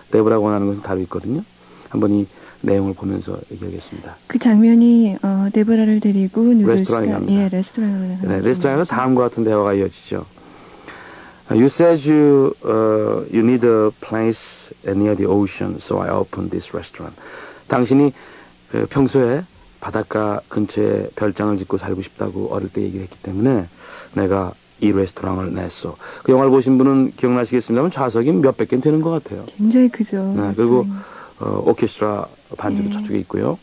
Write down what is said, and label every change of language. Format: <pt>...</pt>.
<ko>데보라가 원하는 것은 다르 있거든요. 한번 이 내용을 보면서 얘기하겠습니다. 그 장면이 데보라를 데리고 레스토랑에 갑니다. 예, 레스토랑으로. 네, 레스토랑에서 다음과 같은 대화가 이어지죠.</ko> <en>You said you you need a place near the ocean, so I opened this restaurant.</en> <ko>당신이 그 평소에 바닷가 근처에 별장을 짓고 살고 싶다고 어릴 때 얘기를 했기 때문에 내가 이 레스토랑을 냈어. 그 영화를 보신 분은 기억나시겠습니다만 좌석이 몇백 개 되는 것 같아요. 굉장히 크죠. 네, 그리고 오케스트라 반주도 저쪽에 있고요.</ko>